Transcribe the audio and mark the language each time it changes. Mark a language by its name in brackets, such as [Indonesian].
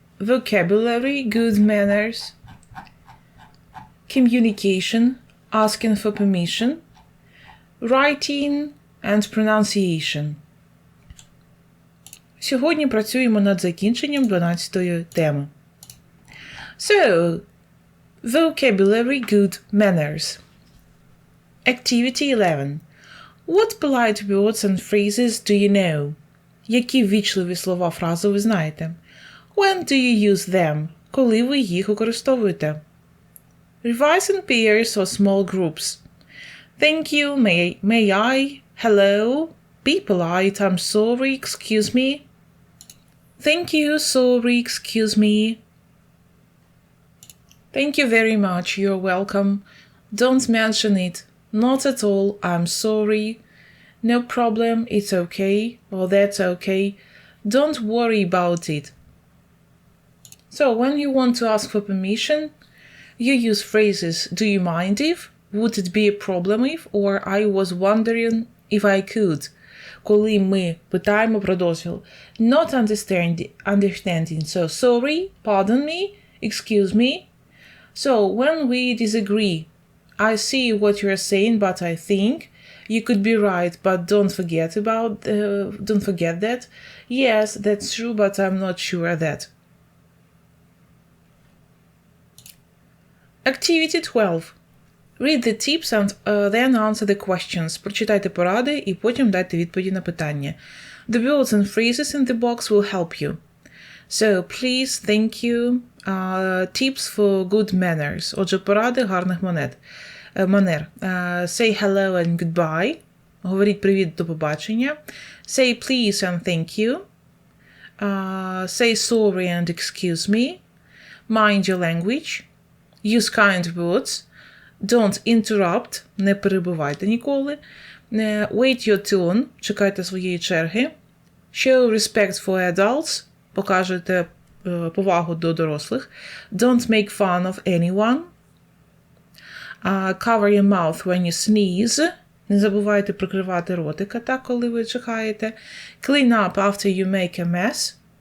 [English] Vocabulary, good manners, communication, asking for permission, writing and pronunciation. [Ukrainian] Сьогодні працюємо над закінченням 12-ї теми. [English] So, vocabulary, good manners. Activity 11. What polite words and phrases do you know? [Ukrainian] Які ввічливі слова, фрази ви знаєте? [English] When do you use them? [Ukrainian] Коли ви їх використовуєте? [English] Revise in pairs or small groups. Thank you, may I, hello, be polite, I'm sorry, excuse me. Thank you, sorry, excuse me. Thank you very much, you're welcome. Don't mention it. Not at all, I'm sorry. No problem, it's okay, or that's okay. Don't worry about it. So, when you want to ask for permission, you use phrases, do you mind if, would it be a problem if, or I was wondering if I could. [Ukrainian] Коли ми питаємо про дозвіл. [English] Not understanding, so sorry, pardon me, excuse me. So, when we disagree, I see what you're saying, but I think you could be right, but don't forget that. Yes, that's true, but I'm not sure that. Activity 12. Read the tips and then answer the questions. [Ukrainian] Прочитайте поради і потім дайте відповіді на питання. [English] The words and phrases in the box will help you. So, please, thank you. Tips for good manners. [Ukrainian] Отже, поради гарних манер. [English] Say hello and goodbye. [Ukrainian] Говоріть привіт, до побачення. [English] Say please and thank you. Say sorry and excuse me. Mind your language. Use kind words. Don't interrupt. [Ukrainian] Не перебивайте ніколи. [English] Wait your turn. [Ukrainian] Чекайте своєї черги. [English] Show respect for adults. [Ukrainian] Покажете повагу до дорослих. [English] Don't make fun of anyone. Cover your mouth when you sneeze. [Ukrainian] Не забувайте прикривати ротика, так, коли ви чихаєте. [English] Clean up after you make a mess.